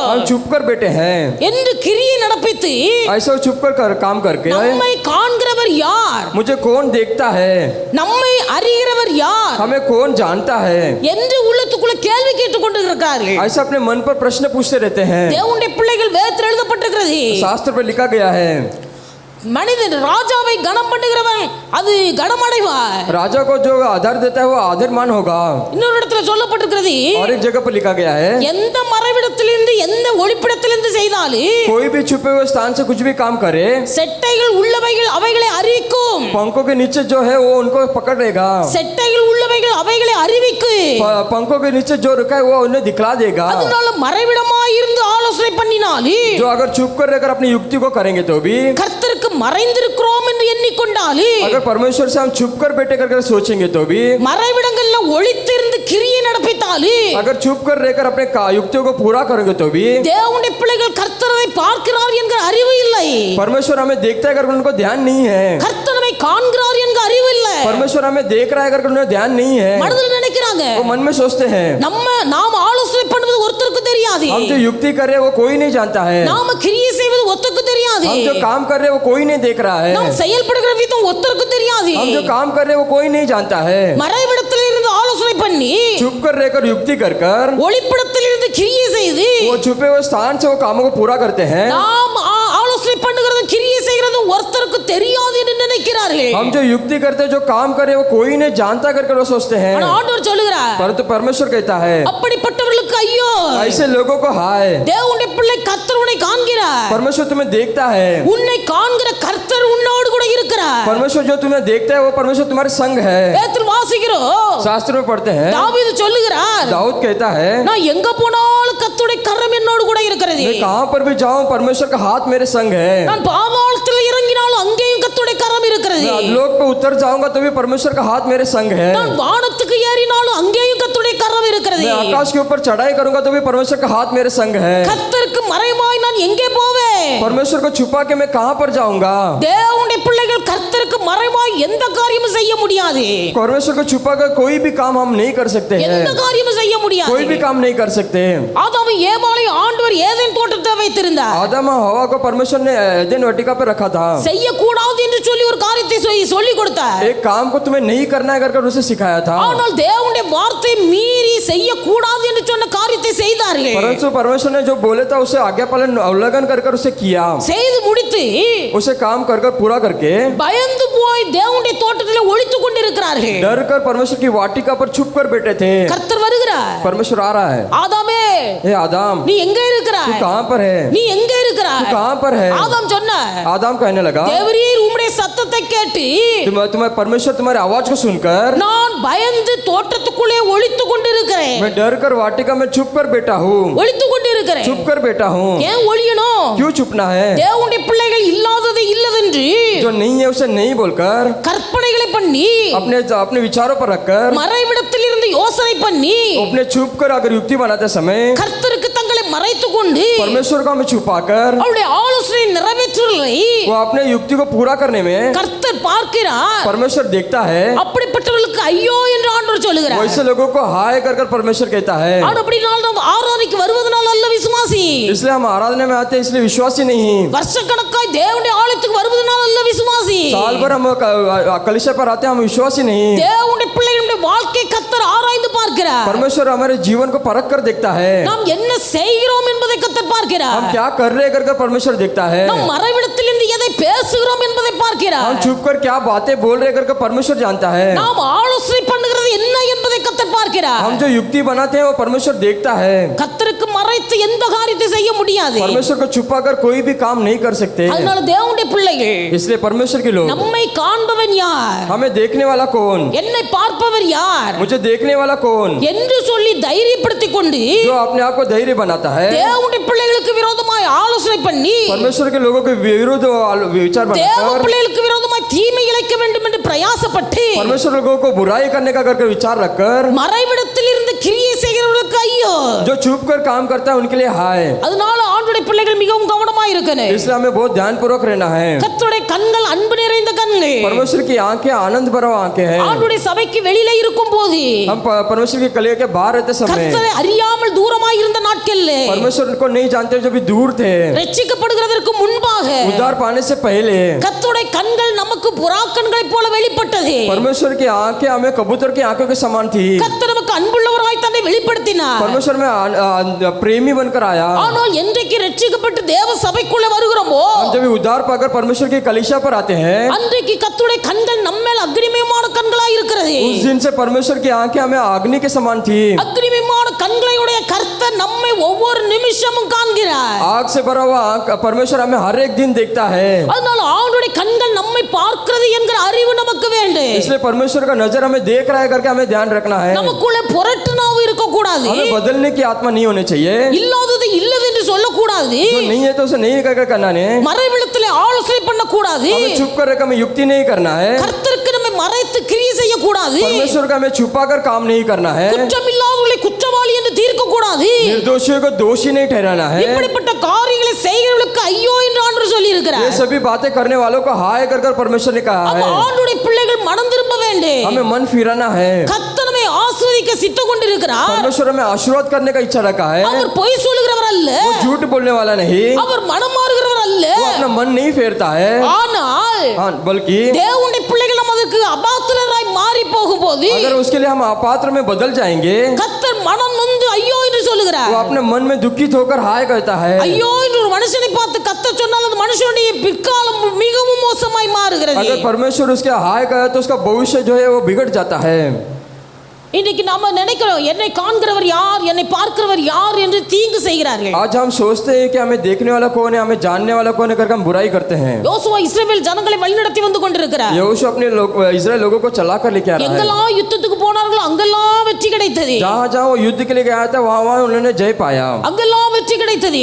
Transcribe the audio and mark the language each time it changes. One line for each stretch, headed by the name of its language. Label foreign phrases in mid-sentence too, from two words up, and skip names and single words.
Hindi: हम छुप कर बैठे हैं।
Tamil: என்று கிரியை நடப்பித்து,
Hindi: ऐसा वो छुप कर काम करके,
Tamil: நம்மை காண்கிறவர் யார்,
Hindi: मुझे कौन देखता है,
Tamil: நம்மை அறிகிறவர் யார்
Hindi: हमें कौन जानता है,
Tamil: என்று உள்ளத்துக்குள்ள கேள்வி கேட்டுக் கொண்டிருக்கிறார்கள்.
Hindi: ऐसा अपने मन पर प्रश्न पूछते रहते हैं।
Tamil: தேவனுடைய பிள்ளைகள் வேதத்தில் எழுதப்பட்டிருக்கிறது,
Hindi: शास्त्र पर लिखा गया है,
Tamil: மனிதன் ராஜாவை கனம் பண்ணுகிறவன் அது கனமடைவார்.
Hindi: राजा को जो आदर देता है वो आदरमान होगा।
Tamil: இன்னொரு இடத்துல சொல்லப்பட்டிருக்கிறது,
Hindi: और एक जगह पर लिखा गया है,
Tamil: எந்த மறைவிடத்திலிருந்து எந்த ஒளிப்பிடத்திலிருந்து செய்தாலும்
Hindi: कोई भी छुपे हुए स्थान से कुछ भी काम करे,
Tamil: செட்டைகள் உள்ளவைகள் அவைகளை அறிவிக்கும்,
Hindi: पंखों के नीचे जो है वो उनको पकड़ेगा,
Tamil: செட்டைகள் உள்ளவைகள் அவைகளை அறிவிக்கும்.
Hindi: पंखों के नीचे जो रुका है वो उन्हें दिखला देगा।
Tamil: அதனால மறைவிடமாய் இருந்து ஆலோசனை பண்ணினாலும்,
Hindi: जो अगर छुप कर रहकर अपनी युक्ति को करेंगे तो भी,
Tamil: கர்த்தருக்கு மறைந்திருக்கிறோம் என்று எண்ணிக்கொண்டாலும்,
Hindi: अगर परमेश्वर से हम छुप कर बैठे कर सोचेंगे तो भी,
Tamil: மறைவிடங்கள்ல ஒளித்திருந்து கிரியை நடப்பித்தாலும்,
Hindi: अगर छुप कर रहकर अपने युक्तियों को पूरा करेंगे तो भी,
Tamil: தேவனுடைய பிள்ளைகள் கர்த்தரை பார்க்கிறார் என்கிற அறிவு இல்லை,
Hindi: परमेश्वर हमें देखता है अगर उनको ध्यान नहीं है,
Tamil: கர்த்தரை காண்கிறார் என்கிற அறிவு இல்லை,
Hindi: परमेश्वर हमें देख रहा है अगर उन्हें ध्यान नहीं है,
Tamil: மனதில் நினைக்கிறாங்க,
Hindi: वो मन में सोचते हैं
Tamil: நாம் ஆலோசனை பண்ணுவது ஒருத்தருக்கு தெரியாது,
Hindi: हम जो युक्ति कर रहे हैं वो कोई नहीं जानता है,
Tamil: நாம கிரியை செய்வது ஒருத்தருக்கு தெரியாது,
Hindi: हम जो काम कर रहे हैं वो कोई नहीं देख रहा है,
Tamil: நாம் செயல்படுகிற விதம் ஒருத்தருக்கு தெரியாது,
Hindi: हम जो काम कर रहे हैं वो कोई नहीं जानता है।
Tamil: மறைவிடத்தில் இருந்து ஆலோசனை பண்ணி
Hindi: छुप कर रहकर युक्ति कर कर
Tamil: ஒளிப்பிடத்தில் இருந்து கிரியை செய்து
Hindi: वो छुपे हुए स्थान से वो कामों को पूरा करते हैं।
Tamil: நாம் ஆலோசனை பண்ணுகிறதும் கிரியை செய்கிறதும் ஒருத்தருக்கு தெரியாது என்று நினைக்கிறார்கள்.
Hindi: हम जो युक्ति करते हैं जो काम कर रहे हैं वो कोई नहीं जानता करके वो सोचते हैं,
Tamil: ஆனா ஆண்டவர் சொல்லுகிறார்,
Hindi: परंतु परमेश्वर कहता है
Tamil: அப்படிப்பட்டவர்களுக்கு ஐயோ,
Hindi: ऐसे लोगों को हाय,
Tamil: தேவனுடைய பிள்ளை கர்த்தர் உன்னை காண்கிறார்.
Hindi: परमेश्वर तुम्हें देखता है,
Tamil: உன்னை காண்கிற கர்த்தர் உன்னோடு கூட இருக்கிறார்.
Hindi: परमेश्वर जो तुम्हें देखता है वो परमेश्वर तुम्हारे संग है।
Tamil: வேதத்தில் வாசிக்கிறோம்,
Hindi: शास्त्र में पढ़ते हैं,
Tamil: தாவீது சொல்லுகிறார்,
Hindi: दाऊद कहता है,
Tamil: நான் எங்க போனாலும் கர்த்தருடைய கரம் என்னோடு கூட இருக்கிறது.
Hindi: मैं कहां पर भी जाऊं परमेश्वर का हाथ मेरे संग है।
Tamil: நான் பாதாளத்தில் இறங்கினாலும் அங்கேயும் கர்த்தருடைய கரம் இருக்கிறது.
Hindi: मैं अधोलोक पे उतर जाऊंगा तो भी परमेश्वर का हाथ मेरे संग है।
Tamil: நான் வானத்துக்கு ஏறினாலும் அங்கேயும் கர்த்தருடைய கரம் இருக்கிறது.
Hindi: मैं आकाश के ऊपर चढ़ाई करूंगा तो भी परमेश्वर का हाथ मेरे संग है।
Tamil: கர்த்தருக்கு மறைமாய் நான் எங்கே போவேன்?
Hindi: परमेश्वर को छुपा के मैं कहां पर जाऊंगा?
Tamil: தேவனுடைய பிள்ளைகள் கர்த்தருக்கு மறைமாய் எந்த காரியமும் செய்ய முடியாது.
Hindi: परमेश्वर को छुपा कर कोई भी काम हम नहीं कर सकते हैं,
Tamil: எந்த காரியமும் செய்ய முடியாது.
Hindi: कोई भी काम नहीं कर सकते।
Tamil: ஆதாம் ஏவாளை ஆண்டவர் ஏதேன் தோட்டத்தை வைத்திருந்தார்.
Hindi: आदम और हवा को परमेश्वर ने एदेन वाटिका पे रखा था।
Tamil: செய்யக்கூடாது என்று சொல்லி ஒரு காரியத்தை சொல்லி கொடுத்தார்.
Hindi: एक काम को तुम्हें नहीं करना है करके उसे सिखाया था,
Tamil: ஆனால் தேவனுடைய வார்த்தை மீறி செய்யக்கூடாது என்று சொன்ன காரியத்தை செய்தார்கள்.
Hindi: परंतु परमेश्वर ने जो बोले था उसे आज्ञा पालन उल्लंघन कर उसे किया।
Tamil: செய்து முடித்து
Hindi: उसे काम कर पूरा करके
Tamil: பயந்து போய் தேவனுடைய தோட்டத்திலே ஒளித்துக் கொண்டிருக்கிறார்கள்.
Hindi: डर कर परमेश्वर की वाटिका पर छुप कर बैठे थे।
Tamil: கர்த்தர் வருகிறார்.
Hindi: परमेश्वर आ रहा है,
Tamil: ஆதாமே
Hindi: हे आदम
Tamil: நீ எங்க
Hindi: तू
Tamil: இருக்கிறாய்?
Hindi: कहां पर है?
Tamil: நீ எங்க
Hindi: तू
Tamil: இருக்கிறாய்?
Hindi: कहां पर है?
Tamil: ஆதாம் சொன்னார்,
Hindi: आदम कहने लगा,
Tamil: தேவரீர் உம்முடைய சத்தத்தை கேட்டு
Hindi: तुम्हें परमेश्वर तुम्हारी आवाज को सुनकर
Tamil: நான் பயந்து தோட்டத்துக்குள்ளே ஒளித்துக் கொண்டிருக்கிறேன்.
Hindi: मैं डर कर वाटिका में छुप कर बैठा हूँ,
Tamil: ஒளித்துக் கொண்டிருக்கிறேன்.
Hindi: छुप कर बैठा हूँ।
Tamil: ஏன் ஒளியணும்?
Hindi: क्यों छुपना है?
Tamil: தேவனுடைய பிள்ளைகள் இல்லாததை இல்லதென்று
Hindi: जो नहीं है उसे नहीं बोलकर
Tamil: கற்பனைகளை பண்ணி
Hindi: अपने अपने विचारों पर रखकर
Tamil: மறைவிடத்தில் இருந்து யோசனை பண்ணி
Hindi: अपने छुप कर अगर युक्ति बनाते समय
Tamil: கர்த்தருக்கு தங்களை மறைத்துக் கொண்டு
Hindi: परमेश्वर को हमें छुपाकर
Tamil: அவருடைய ஆலோசனை நிறைவேற்றுவதை
Hindi: वो अपने युक्ति को पूरा करने में
Tamil: கர்த்தர் பார்க்கிறார்.
Hindi: परमेश्वर देखता है।
Tamil: அப்படிப்பட்டவர்களுக்கு ஐயோ என்று ஆண்டவர் சொல்லுகிறார்.
Hindi: वैसे लोगों को हाय कर कर परमेश्वर कहता है।
Tamil: ஆனா அப்படினால் நாம் ஆராதனைக்கு வருவதனால் அல்ல விசுவாசி.
Hindi: इसलिए हम आराधना में आते हैं इसलिए विश्वासी नहीं।
Tamil: வருஷக்கணக்காய் தேவனுடைய ஆலயத்துக்கு வருவதனால் அல்ல விசுவாசி.
Hindi: साल भर हम कलिशा पर आते हैं हम विश्वासी नहीं।
Tamil: தேவனுடைய பிள்ளைகளுடைய வாழ்க்கை கர்த்தர் ஆராய்ந்து பார்க்கிறார்.
Hindi: परमेश्वर हमारे जीवन को परख कर देखता है।
Tamil: நாம் என்ன செய்கிறோம் என்பதை கர்த்தர் பார்க்கிறார்.
Hindi: हम क्या कर रहे हैं कर परमेश्वर देखता है।
Tamil: நாம் மறைவிடத்தில் இருந்து எதை பேசுகிறோம் என்பதை பார்க்கிறார்.
Hindi: हम छुप कर क्या बातें बोल रहे कर परमेश्वर जानता है।
Tamil: நாம் ஆலோசனை பண்ணுகிறது என்ன என்பதை கர்த்தர் பார்க்கிறார்.
Hindi: हम जो युक्ति बनाते हैं वो परमेश्वर देखता है।
Tamil: கர்த்தருக்கு மறைத்து எந்த காரியத்தை செய்ய முடியாது.
Hindi: परमेश्वर को छुपा कर कोई भी काम नहीं कर सकते।
Tamil: அதனால தேவனுடைய பிள்ளைகள்
Hindi: इसलिए परमेश्वर के लोग,
Tamil: நம்மை காண்பவன் யார்?
Hindi: हमें देखने वाला कौन,
Tamil: என்னை பார்ப்பவர் யார்
Hindi: मुझे देखने वाला कौन,
Tamil: என்று சொல்லி தைரியப்படுத்திக் கொண்டு
Hindi: जो अपने आप को धैर्य बनाता है।
Tamil: தேவனுடைய பிள்ளைகளுக்கு விரோதமாய் ஆலோசனை பண்ணி
Hindi: परमेश्वर के लोगों के विरुद्ध विचार
Tamil: தேவ
Hindi: बनाकर
Tamil: பிள்ளைகளுக்கு விரோதமாய் தீமை இழைக்க வேண்டும் என்று பிரயாசப்பட்டு
Hindi: परमेश्वर लोगों को बुराई करने का करके विचार रखकर
Tamil: மறைவிடத்தில் இருந்து கிரியை செய்கிறவர்களுக்கு ஐயோ.
Hindi: जो छुप कर काम करता है उनके लिए हाय।
Tamil: அதனால ஆண்டுடைய பிள்ளைகள் மிகவும் கவனமாய் இருக்கணும்.
Hindi: इसलिए हमें बहुत ध्यान पूर्वक रहना है।
Tamil: கர்த்தருடைய கண்கள் அன்பு நிறைந்த கண்கள்.
Hindi: परमेश्वर की आंखें आनंद भरा आंखें हैं।
Tamil: ஆண்டுடைய சபைக்கு வெளியில இருக்கும் போது
Hindi: हम परमेश्वर की कलिया के बाहर रहते समय
Tamil: கர்த்தரை அறியாமல் தூரமாய் இருந்த நாட்கள்ல
Hindi: परमेश्वर को नहीं जानते जो भी दूर थे,
Tamil: ரட்சிக்கப்படுகிறதற்கு முன்பாக
Hindi: उद्धार पाने से पहले
Tamil: கர்த்தருடைய கண்கள் நமக்கு புறா கண்களைப் போல வெளிப்பட்டது.
Hindi: परमेश्वर की आंखें हमें कबूतर की आंखों के समान थी।
Tamil: கர்த்தர் நமக்கு அன்புள்ளவராய் தன்னை வெளிப்படுத்தினார்.
Hindi: परमेश्वर में प्रेमी बनकर आया।
Tamil: ஆனால் என்றைக்கு ரட்சிக்கப்பட்டு தேவ சபைக்குள்ள வருகிறோமோ
Hindi: हम जब उद्धार पाकर परमेश्वर की कलीसिया पर आते हैं
Tamil: அன்றைக்கு கர்த்தருடைய கண்கள் நம்மேல் அக்னிமயமான கண்களாய் இருக்கிறது.
Hindi: उस दिन से परमेश्वर की आंखें हमें अग्नि के समान थी।
Tamil: அக்னிமயமான கண்களையுடைய கர்த்தர் நம்மை ஒவ்வொரு நிமிஷமும் காண்கிறார்.
Hindi: आग से भरा हुआ आंख परमेश्वर हमें हर एक दिन देखता है।
Tamil: அதனால ஆண்டவருடைய கண்கள் நம்மை பார்க்கிறது என்கிற அறிவு நமக்கு வேண்டும்.
Hindi: इसलिए परमेश्वर का नजर हमें देख रहा है करके हमें ध्यान रखना है।
Tamil: நமக்குள்ள புரட்டுனாவும் இருக்க கூடாது.
Hindi: हमें बदलने की आत्मा नहीं होनी चाहिए।
Tamil: இல்லாதது இல்லது என்று சொல்ல கூடாது.
Hindi: जो नहीं है तो उसे नहीं करके करना है।
Tamil: மறைவிடத்திலே ஆலோசனை பண்ண கூடாது.
Hindi: हमें छुप कर रखा, हमें युक्ति नहीं करना है।
Tamil: கர்த்தருக்கு நம்மை மறைத்து கிரியை செய்ய கூடாது.
Hindi: परमेश्वर का हमें छुपा कर काम नहीं करना है।
Tamil: குற்றமில்லாதவர்களை குற்றவாளி என்று தீர்க்க கூடாது.
Hindi: निर्दोषियों को दोषी नहीं ठहराना है।
Tamil: இப்படிப்பட்ட காரியங்களை செய்கிறவர்களுக்கு ஐயோ என்று ஆண்டவர் சொல்லி
Hindi: ये
Tamil: இருக்கிறார்.
Hindi: सभी बातें करने वालों को हाय कर कर परमेश्वर ने कहा
Tamil: அப்ப
Hindi: है।
Tamil: ஆண்டவருடைய பிள்ளைகள் மனம் திரும்ப வேண்டும்.
Hindi: हमें मन फिराना है।
Tamil: கர்த்தர் நம்மை ஆசீர்வதிக்க சித்தம் கொண்டிருக்கிறார்.
Hindi: परमेश्वर हमें आशीर्वाद करने का इच्छा रखा है।
Tamil: அவர் பொய் சொல்லுகிறவர் அல்ல.
Hindi: वो झूठ बोलने वाला नहीं,
Tamil: அவர் மனம் மாறுகிறவர் அல்ல.
Hindi: वो अपना मन नहीं फेरता है।
Tamil: ஆனால்
Hindi: हाँ, बल्कि
Tamil: தேவனுடைய பிள்ளைகள் நமக்கு அபாத்திரராய் மாறி போகும்போது
Hindi: अगर उसके लिए हम अपात्र में बदल जाएंगे
Tamil: கர்த்தர் மனம் நொந்து ஐயோ என்று சொல்லுகிறார்.
Hindi: वो अपने मन में दुखित होकर हाय कहता है।
Tamil: ஐயோ என்று ஒரு மனுஷனை பார்த்து கர்த்தர் சொன்னால் அந்த மனுஷனுடைய பிற்காலம் மிகவும் மோசமாய் மாறுகிறது.
Hindi: अगर परमेश्वर उसके हाय कहे तो उसका भविष्य जो है वो बिगड़ जाता है।
Tamil: இன்னைக்கு நாம நினைக்கிறோம் என்னை காண்கிறவர் யார் என்னை பார்க்கிறவர் யார் என்று தீங்கு செய்கிறார்கள்.
Hindi: आज हम सोचते हैं कि हमें देखने वाला कौन है, हमें जानने वाला कौन है करके हम बुराई करते हैं।
Tamil: யோசுவா இஸ்ரவேல் ஜனங்களை வழிநடத்தி வந்து கொண்டிருக்கிறார்.
Hindi: यहोशू अपने इस्राएल लोगों को चला कर लेके आ रहा है।
Tamil: எங்கெல்லாம் யுத்தத்துக்கு போனார்களோ அங்கெல்லாம் வெற்றி கிடைத்தது.
Hindi: जहाँ जहाँ वो युद्ध के लिए गया था वहाँ वहाँ उन्होंने जय पाया।
Tamil: அங்கெல்லாம் வெற்றி கிடைத்தது.